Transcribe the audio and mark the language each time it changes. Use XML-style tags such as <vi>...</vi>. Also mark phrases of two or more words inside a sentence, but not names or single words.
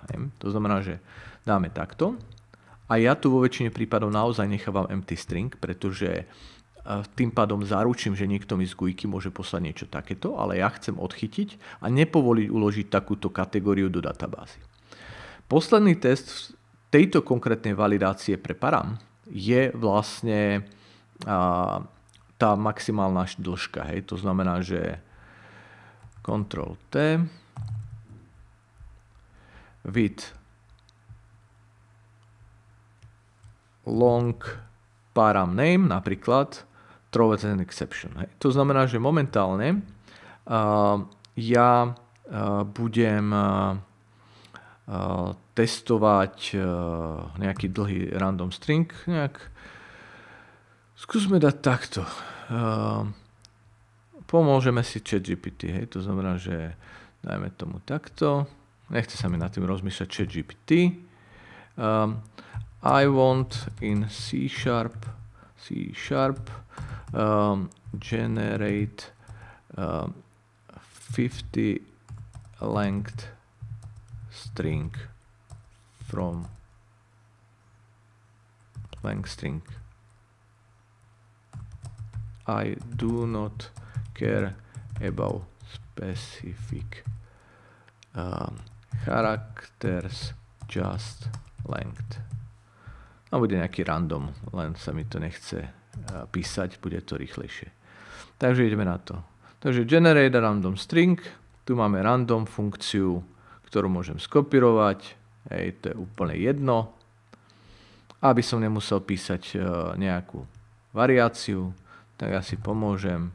<sk>To znamená, že dáme takto. A ja tu vo väčšine prípadov naozaj nechávam</sk> <en>empty string,</en> <sk>pretože tým pádom zaručím, že niekto mi z GUIky môže poslať niečo takéto, ale ja chcem odchytiť a nepovoliť uložiť takúto kategóriu do databázy. Posledný test tejto konkrétnej validácie pre param je vlastne tá maximálna dĺžka. To znamená, že</sk> <en>Ctrl-T, with long param name, napríklad throws an exception.</en> <sk>To znamená, že momentálne ja budem testovať nejaký dlhý</sk> <en>random string.</en> <sk>Skúsme dať takto. Pomôžeme si ChatGPT. To znamená, že dajme tomu takto. Nechce sa mi nad tým rozmýšľať ChatGPT.</sk> <en>I want in C# generate 50 length string from length string. I do not care about specific characters, just length.</en> <sk>A bude nejaký random, len sa mi to nechce písať, bude to rýchlejšie. Takže ideme na to. Takže</sk> <en>generate a random string,</en> <sk>tu máme random funkciu, ktorú môžem skopírovať, to je úplne jedno, aby som nemusel písať nejakú variáciu, tak ja si pomôžem.</sk>